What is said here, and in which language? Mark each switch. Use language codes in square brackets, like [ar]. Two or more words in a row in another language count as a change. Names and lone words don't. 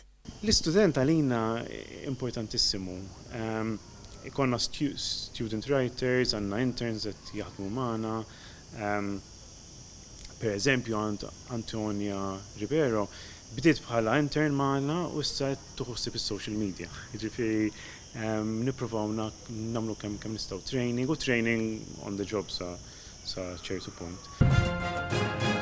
[mt] L-istudent għalina importantissimu. Ikonna [en] student writers, [mt] għandna interns qed jaħdmu magħna. Per eżempju Antonia Ribeiro bdiet bħala intern magħna u issa tuħossib is- [en] social media. [mt] Jiġifieri nippruvaw nagħmlu kemm nistgħu [en] training on the job [mt] sa ċertu punt.